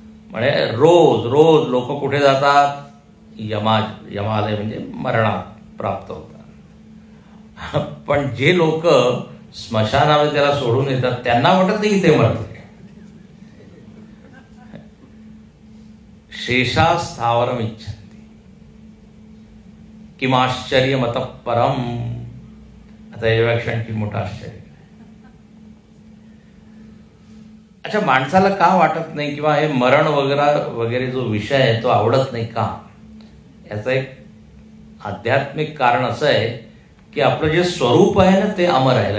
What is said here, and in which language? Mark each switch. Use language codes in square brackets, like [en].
[mr] म्हणजे रोज रोज लोक कुठे जातात, यमालय म्हणजे मरणात प्राप्त होतात. पण जे लोक स्मशानामध्ये त्याला सोडून येतात त्यांना वाटत नाही ते मरते. [sa] शेषास्थावरम इच्छन्ति किमाश्चर्य मत परम. [mr] आता यापेक्षा आणखी मोठं आश्चर्य. अच्छा, माणसाला का वाटत नाही किंवा हे मरण वगैरे जो विषय आहे तो आवडत नाही का, याचं एक आध्यात्मिक कारण असं आहे की आपलं जे स्वरूप आहे ना ते अमर आहे.